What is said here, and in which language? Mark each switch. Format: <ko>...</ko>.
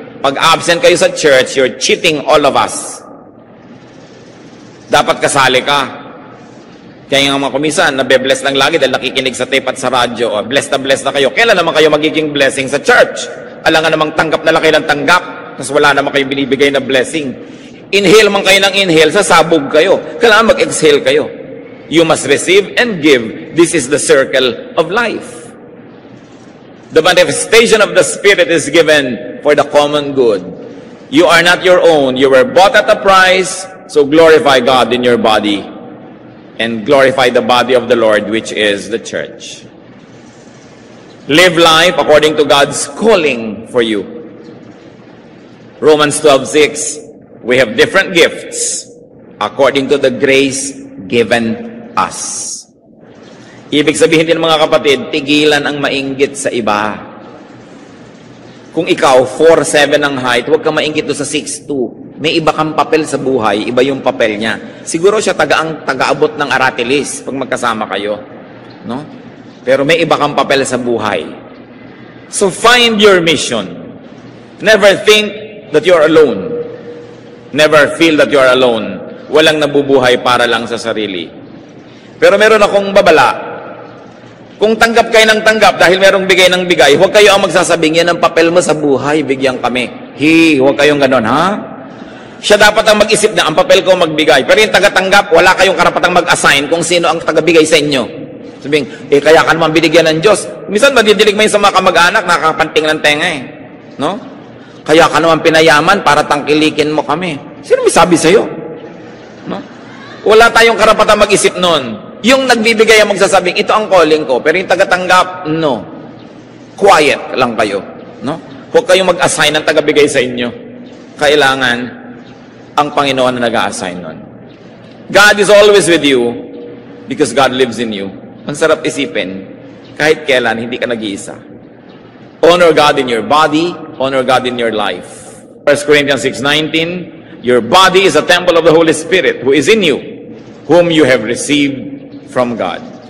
<tl>Pag absent kayo sa church,</tl> <en>you're cheating all of us.</en> <tl>Dapat kasali ka. Kaya nga mga kumisan, nabe-bless lang lagi dahil nakikinig sa tape at sa radyo. Bless na kayo. Kailan naman kayo magiging blessing sa church? Alangan namang tanggap na lang kayo ng tanggap, tapos wala naman kayong binibigay na blessing. Inhale man kayo ng inhale, sasabog kayo. Kailangan mag-exhale kayo.</tl> <en>You must receive and give. This is the circle of life. The manifestation of the Spirit is given for the common good. You are not your own. You were bought at a price, so glorify God in your body and glorify the body of the Lord, which is the church. Live life according to God's calling for you. Romans 12:6, we have different gifts according to the grace given us.</en> <tl>Ibig sabihin din mga kapatid, tigilan ang mainggit sa iba. Kung ikaw 4'7" ang height, huwag ka mainggit doon sa 6'2". May iba kang papel sa buhay, iba yung papel niya. Siguro siya taga-abot ng aratilis pag magkasama kayo, no? Pero may iba kang papel sa buhay.</tl> <en>So find your mission. Never think that you're alone. Never feel that you're alone.</en> <tl>Walang nabubuhay para lang sa sarili. Pero meron akong babala. Kung tanggap kayo ng tanggap dahil merong bigay ng bigay, huwag kayo ang magsasabing, yan ang papel mo sa buhay, bigyan kami. Huwag kayong ganon, ha? Siya dapat ang mag-isip na ang papel ko magbigay. Pero yung taga-tanggap, wala kayong karapatang mag-assign kung sino ang taga-bigay sa inyo. Sabihin, kaya ka naman binigyan ng Diyos. Minsan, madidilig mo yung sa mga kamag-anak, nakakapanting ng tenga eh. No? Kaya ka naman pinayaman para tangkilikin mo kami. Sino may sabi sa'yo? No? Wala tayong karapatang mag-isip nun. Yung nagbibigay ang magsasabing, ito ang calling ko. Pero yung taga-tanggap, no. Quiet lang kayo. No? Huwag kayong mag-assign ng taga-bigay sa inyo. Kailangan ang Panginoon na nag-a-assign nun.</tl> <en>God is always with you because God lives in you.</en> <tl>Ang sarap isipin, kahit kailan, hindi ka nag-iisa.</tl> <en>Honor God in your body, honor God in your life. 1 Corinthians 6:19, your body is a temple of the Holy Spirit who is in you, whom you have received from God.</en>